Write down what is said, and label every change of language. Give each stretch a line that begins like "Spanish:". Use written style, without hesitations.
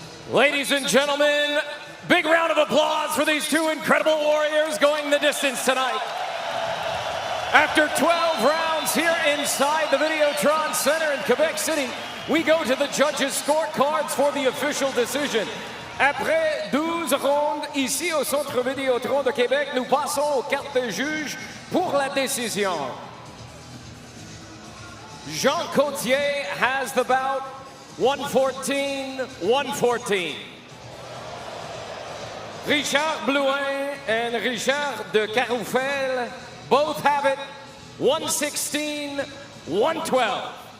English: Ladies and gentlemen, big round of applause for these two incredible warriors going the distance tonight. After 12 rounds here inside the Videotron Center in Quebec City, we go to the judges' scorecards for the official decision.
French: Après 12 rondes, ici au Centre Vidéotron de Québec, nous passons aux cartes de juge pour la décision.
English: Jean Cotier has the bout, 114-114. Richard Blouin and Richard de Caroufel both have it, 116-112.